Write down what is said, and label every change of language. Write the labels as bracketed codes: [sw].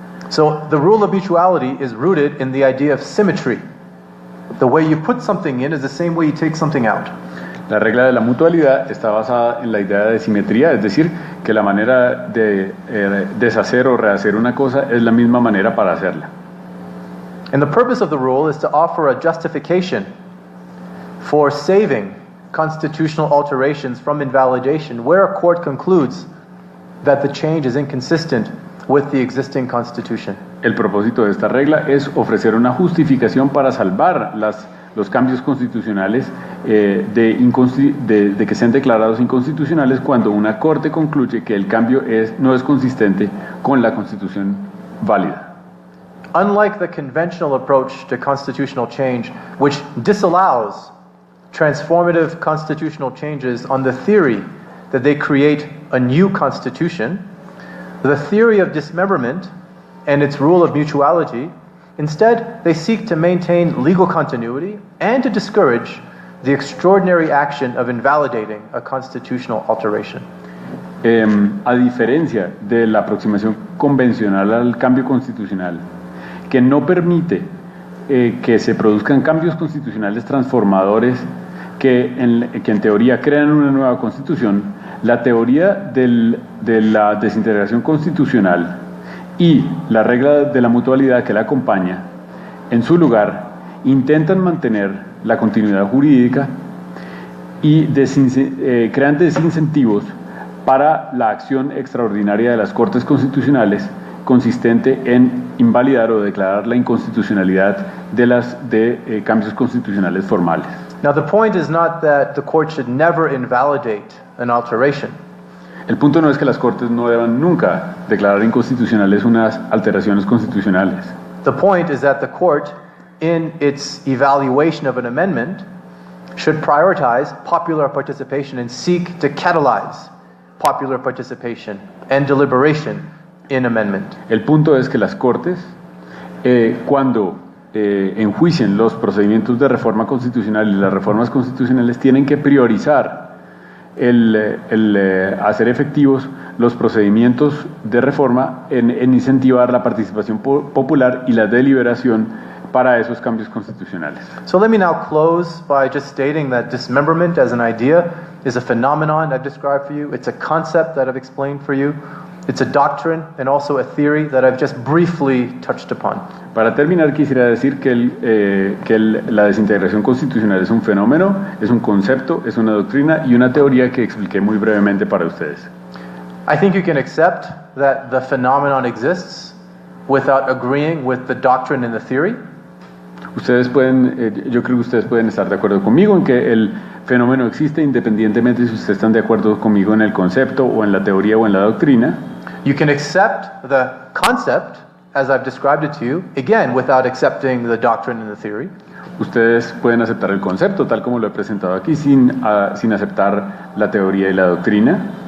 [en] So the rule of mutuality is rooted in the idea of symmetry. The way you put something in is the same way you take something out. [es] La regla de la mutualidad está basada en la idea de simetría, es decir, que la manera de deshacer o rehacer una cosa es la misma manera para hacerla. [en] And the purpose of the rule is to offer a justification for saving constitutional alterations from invalidation where a court concludes that the change is inconsistent with the existing constitution. [es] El propósito de esta regla es ofrecer una justificación para salvar los cambios constitucionales de que sean declarados inconstitucionales cuando una corte concluye que el cambio no es consistente con la constitución válida. [en] Unlike the conventional approach to constitutional change, which disallows transformative constitutional changes on the theory that they create a new constitution, the theory of dismemberment and its rule of mutuality, instead, they seek to maintain legal continuity and to discourage the extraordinary action of invalidating a constitutional alteration. [es] A diferencia de la aproximación convencional al cambio constitucional, que no permite que se produzcan cambios constitucionales transformadores que en teoría crean una nueva constitución, la teoría de la desintegración constitucional y la regla de la mutualidad que la acompaña, en su lugar, intentan mantener la continuidad jurídica y crean desincentivos para la acción extraordinaria de las Cortes Constitucionales consistente en invalidar o declarar la inconstitucionalidad de cambios constitucionales formales. [en] Now the point is not that the court should never invalidate an alteration. [es] El punto no es que las Cortes no deban nunca declarar inconstitucionales unas alteraciones constitucionales. [en] The point is that the court, in its evaluation of an amendment, should prioritize popular participation and seek to catalyze popular participation and deliberation in amendment. [es] El punto es que las Cortes, cuando enjuicien los procedimientos de reforma constitucional y las reformas constitucionales, tienen que priorizar el hacer efectivos los procedimientos de reforma en incentivar la participación popular y la deliberación para esos cambios constitucionales. [en] So let me now close by just stating that dismemberment as an idea is a phenomenon I've described for you. It's a concept that I've explained for you. It's a doctrine and also a theory that I've just briefly touched upon. [es] Para terminar, quisiera decir que la desintegración constitucional es un fenómeno, es un concepto, es una doctrina y una teoría que expliqué muy brevemente para ustedes. [en] I think you can accept that the phenomenon exists without agreeing with the doctrine and the theory. [es] Yo creo que ustedes pueden estar de acuerdo conmigo en que el fenómeno existe independientemente si ustedes están de acuerdo conmigo en el concepto o en la teoría o en la doctrina. [en] You can accept the concept as I've described it to you, again without accepting the doctrine and the theory. [es] Ustedes pueden aceptar el concepto tal como lo he presentado aquí sin aceptar la teoría y la doctrina.